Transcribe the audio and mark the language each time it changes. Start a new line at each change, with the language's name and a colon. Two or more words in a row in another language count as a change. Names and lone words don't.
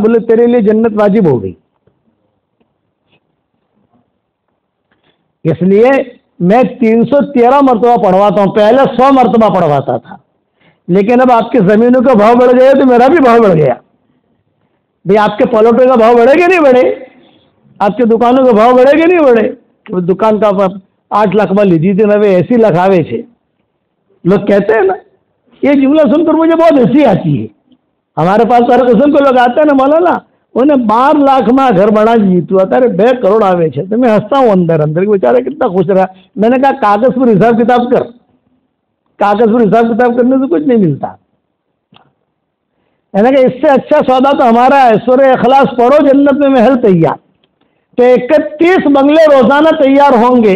Urdu: بولے تیرے لیے جنت واجب ہو گئی. اس لیے میں 313 مرتبہ پڑھواتا ہوں. پہلے 100 مرتبہ پڑھواتا تھا، لیکن اب آپ کی زمینوں کا بھاؤ بڑھ گیا تو میرا بھی بھاؤ بڑھ گیا. بھئی آپ کے پلاٹوں کا بھاؤ بڑھے گا نہیں بڑھے؟ آپ کے دکانوں کا بھاؤ بڑھے گا نہیں بڑھے؟ دکان کا
Gujarati: 8 લાખ માં લીધી હતી હવે 80 લાખ આવે છે.
Urdu: لوگ کہتے ہیں نا، یہ جملہ سن کر مجھے بہت ہنسی آتی ہے. ہمارے پاس ہر قسم کے لوگ آتے ہیں نا، مولانا انہیں 12
Gujarati: લાખ માં
Urdu: گھر بنا دی تو اتارے 2
Gujarati: કરોડ આવે છે.
Urdu: تو میں ہنستا ہوں اندر اندر کہ بیچارے کتنا خوش رہا. میں نے کہا کاغذ پر حساب کتاب کر. کاغذ پر حساب کتاب کرنے سے کچھ نہیں ملتا. میں نے کہا اس سے اچھا سودا تو ہمارا ہے، سورہ اخلاص پڑھو، جنت میں محل تیار. تو 31 بنگلے روزانہ تیار ہوں گے.